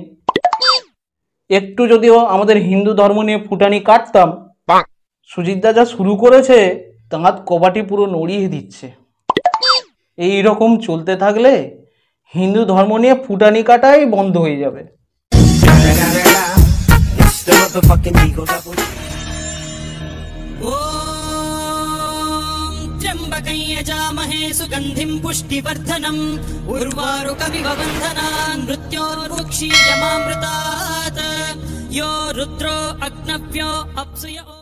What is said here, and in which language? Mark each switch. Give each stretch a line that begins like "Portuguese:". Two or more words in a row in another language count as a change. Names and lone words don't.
Bangla: একটু যদিও আমাদের হিন্দু ধর্ম নিয়ে ফুটানি কাটতাম, সুজিতদা যা শুরু করেছে দাঁত কবাটি পুরো নড়িয়ে দিচ্ছে। এই রকম চলতে থাকলে হিন্দু ধর্ম নিয়ে ফুটানি কাটাই বন্ধ হয়ে যাবে।
Sanskrit: त्र्यम्बकं यजामहे सुगन्धिं पुष्टिवर्धनम् उर्वारुकमिव बन्धनान् मृत्योर्मुक्षीयमामृतात् यो रुद्रो अग्नव्यो अप्सुयो